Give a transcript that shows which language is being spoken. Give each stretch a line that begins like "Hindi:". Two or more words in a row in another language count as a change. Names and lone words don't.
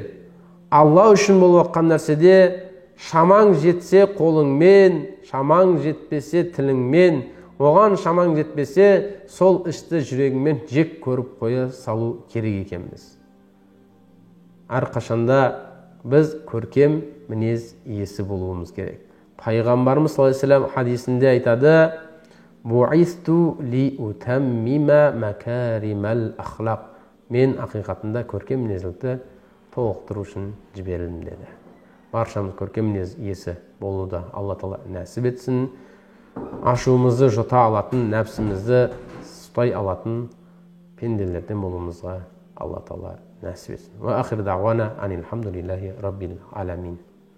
Kazakh: Алла үшін болып жатқан нәрседе шамаң жетсе қолыңмен, шамаң жетпесе тіліңмен, оған шамаң жетпесе сол ішті жүрегіңмен жек көріп қоя салу керек екенбіз. Әрқашанда біз көркем мінез иесі болуымыз керек. Пайғамбарымыз
Arabic: صلى الله عليه وسلم
Kazakh: хадисінде айтады:
Arabic: «بعثت لأتمم مكارم الأخلاق».
Kazakh: Мен ақиқатында көркем мінезділікті толықтыру үшін жіберілдім деді. Баршамыз көркем мінез иесі болуды Алла Тағала нәсіп етсін. Ашуымызды жұта алатын, нәпсімізді ұстай алатын пенделерден болуымызға Алла Тағала нәсіп етсін.
Arabic: وآخر دعوانا أن الحمد لله رب العالمين.